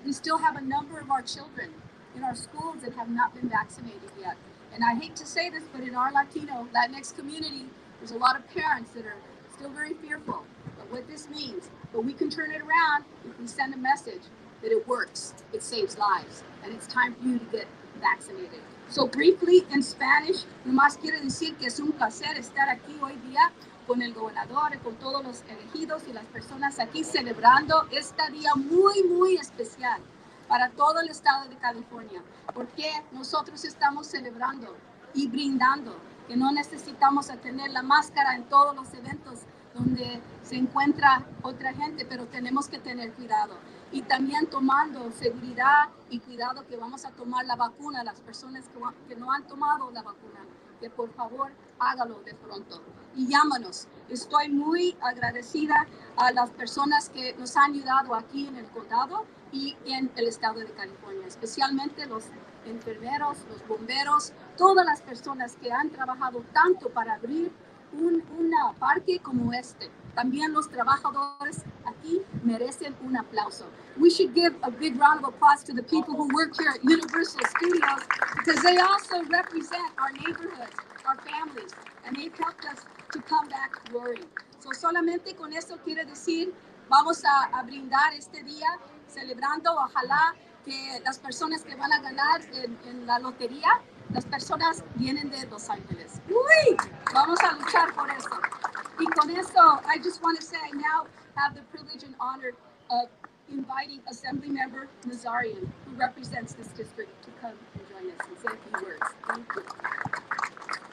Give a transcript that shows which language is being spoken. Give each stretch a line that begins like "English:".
English: We still have a number of our children in our schools that have not been vaccinated yet. And I hate to say this, but in our Latinx community, there's a lot of parents that are still very fearful of what this means. But we can turn it around if we send a message. that it works, it saves lives, and it's time for you to get vaccinated. So briefly, in Spanish,
Spanish: nomás quiere decir que es un placer estar aquí hoy día con el gobernador, con todos los elegidos y las personas aquí celebrando este día muy, muy especial para todo el estado de California, porque nosotros estamos celebrando y brindando que no necesitamos tener la máscara en todos los eventos donde se encuentra otra gente, pero tenemos que tener cuidado. Y también tomando seguridad y cuidado que vamos a tomar la vacuna, las personas que no han tomado la vacuna, que por favor hágalo de pronto. Y llámanos. Estoy muy agradecida a las personas que nos han ayudado aquí en el condado y en el estado de California, especialmente los enfermeros, los bomberos, todas las personas que han trabajado tanto para abrir un parque como este. También los trabajadores aquí merecen un aplauso.
English: We should give a big round of applause to the people who work here at Universal Studios because they also represent our neighborhoods, our families, and they've helped us to come back roaring.
Spanish: So solamente con eso quiere decir, vamos a brindar este día celebrando, ojalá que las personas que van a ganar en la lotería, las personas vienen de Los Ángeles. ¡Uy! Vamos a luchar por eso. Y con eso,
English: I just want to say I now have the privilege and honor of inviting Assemblymember Nazarian, who represents this district, to come and join us and say a few words. Thank you.